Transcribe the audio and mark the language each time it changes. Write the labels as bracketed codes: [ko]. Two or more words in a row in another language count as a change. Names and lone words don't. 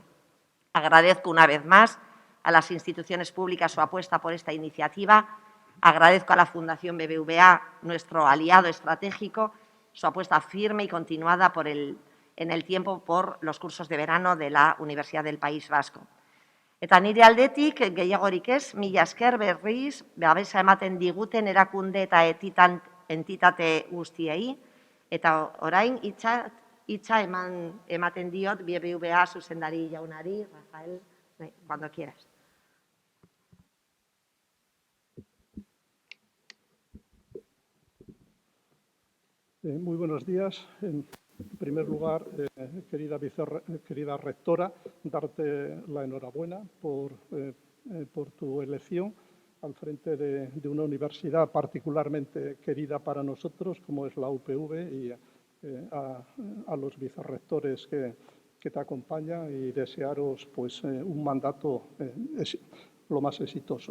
[es] Agradezco una vez más a las instituciones públicas su apuesta por esta iniciativa. Agradezco a la Fundación BBVA, nuestro aliado estratégico, su apuesta firme y continuada en el tiempo por los cursos de verano de la Universidad del País Vasco. [eu] Eta nire aldetik, gehiagorik ez, mila esker berriz, babesa ematen diguten erakunde eta entitate guztiei, eta orain hitza ematen diot BBVA zuzendari jaunari, [es] Rafael, cuando quieras. Muy buenos días. En primer lugar, querida rectora, darte la enhorabuena por tu elección al frente de una universidad particularmente querida para nosotros, como es la UPV, y a los vicerrectores que te acompañan y desearos pues, un mandato lo más exitoso.